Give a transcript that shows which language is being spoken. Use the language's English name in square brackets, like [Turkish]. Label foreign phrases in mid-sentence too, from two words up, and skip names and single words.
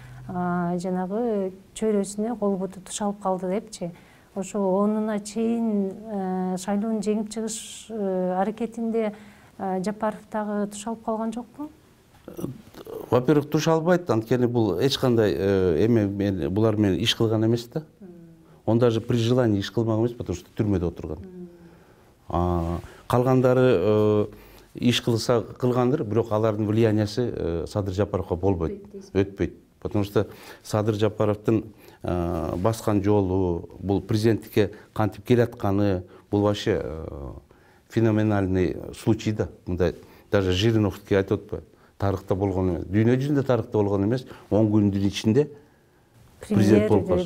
[Kyrgyz] Жанагы чөйрөсүнө кол буту тушалып калды депчи. Ошо онуна чейин шайлоону жеңип чыгыш аракетинде Жапаров дагы тушалып калган жокпу? Во-первых, тушалбайт, анткени бул эч кандай эме булар менен иш кылган эмес да. [Russian] Он даже при желании [Kyrgyz] иш кылмаган эмес, [Russian] потому что [Kyrgyz] түрмөдө отурган. Калгандары иш кылса кылгандыр, бирок алардын влияниясы Садыр Жапаровго болбойт, өтпөйт. [Russian] Потому что [Kyrgyz] Садыр Жапаровдун баскан жолу, бул президенттикке кантип келатканы, бул [Russian] вообще феноменальный случай [Kyrgyz] да. Мындай даже Жириновский айтып атпайбы? Тарыхта болгон эмес. Дүйнө жүзүндө тарыхта болгон эмес. 10 күндүн ичинде президент болуп калды.